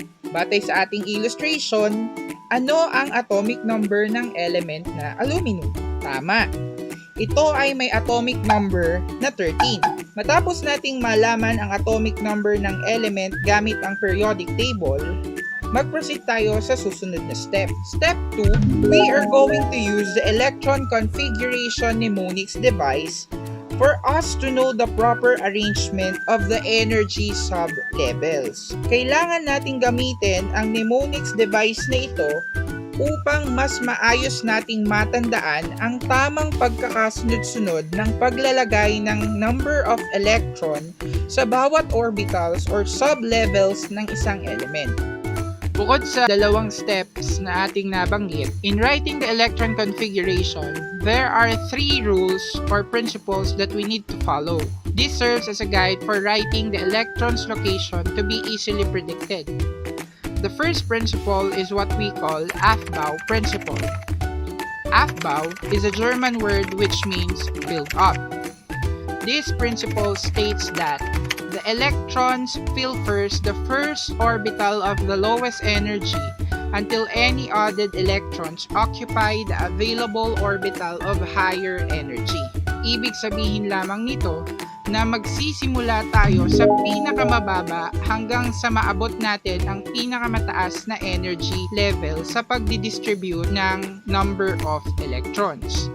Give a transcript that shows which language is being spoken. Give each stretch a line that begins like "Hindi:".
Filipino: Batay sa ating illustration, ano ang atomic number ng element na aluminum? Tama! Ito ay may atomic number na 13. Matapos nating malaman ang atomic number ng element gamit ang periodic table, mag-proceed tayo sa susunod na step.
English: Step 2, we are going to use the electron configuration mnemonics device for us to know the proper arrangement of the energy sub-levels.
Filipino: Kailangan nating gamitin ang mnemonics device na ito upang mas maayos nating matandaan ang tamang pagkakasunod-sunod ng paglalagay ng number of electron sa bawat orbitals or sub-levels ng isang element. Bukod sa dalawang steps na ating nabanggit,
English: in writing the electron configuration, there are 3 rules or principles that we need to follow. This serves as a guide for writing the electron's location to be easily predicted. The first principle is what we call Aufbau principle. Aufbau is a German word which means build up. This principle states that the electrons fill first the first orbital of the lowest energy until any added electrons occupy the available orbital of higher energy.
Filipino: Ibig sabihin lamang nito na magsisimula tayo sa pinakamababa hanggang sa maabot natin ang pinakamataas na energy level sa pagdidistribute ng number of electrons.